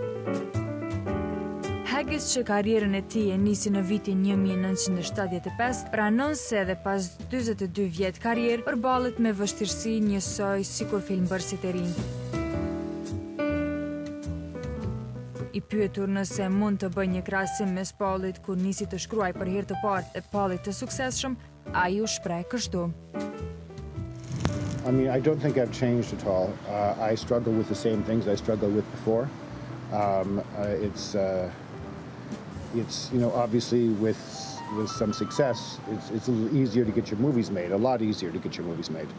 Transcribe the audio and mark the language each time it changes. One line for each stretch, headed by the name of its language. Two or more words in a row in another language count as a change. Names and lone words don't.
Albanian: Haggis, që karrierën e tij e nisi në vitin 1975, pranon se edhe pas 42 vjet karrierë përballet me vështirësi njësoj sikur filmbërësit e rinj. I pyetur nëse mund të bëjë një krahasim mes Paulit kur nisi të shkruaj për herë të parë dhe Paulit të suksesshëm, ai u shpreh kështu.
English: I mean, I don't think I've changed at all. I struggle with the same things I struggled with before. It's you know, obviously with some success, it's a little easier to get your movies made, a lot easier to get your movies made.